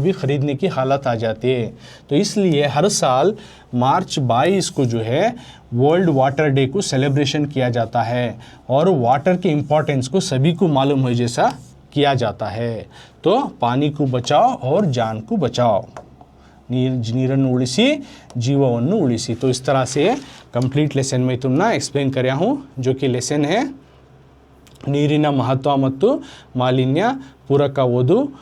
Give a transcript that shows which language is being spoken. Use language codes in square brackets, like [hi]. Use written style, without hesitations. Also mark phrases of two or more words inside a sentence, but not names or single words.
[hi] भी ख़रीदने की हालत आ जाती है तो इसलिए हर साल मार्च 22 को जो है वर्ल्ड वाटर डे को सेलिब्रेशन किया जाता है और वाटर के इम्पोर्टेंस को सभी को मालूम हो जैसा किया जाता है तो पानी को बचाओ और जान को बचाओ [kn] ನೀರನ್ನು ಉಳಿಸಿ ಜೀವವನ್ನು ಉಳಿಸಿ [hi] तो इस तरह से [en] complete lesson [hi] में तुमना एक्सप्लेन कराया हूँ जो कि लेसन है [kn] ನೀರಿನ ಮಹತ್ವ ಮತ್ತು ಮಾಲಿನ್ಯ ಪೂರಕ ಓದು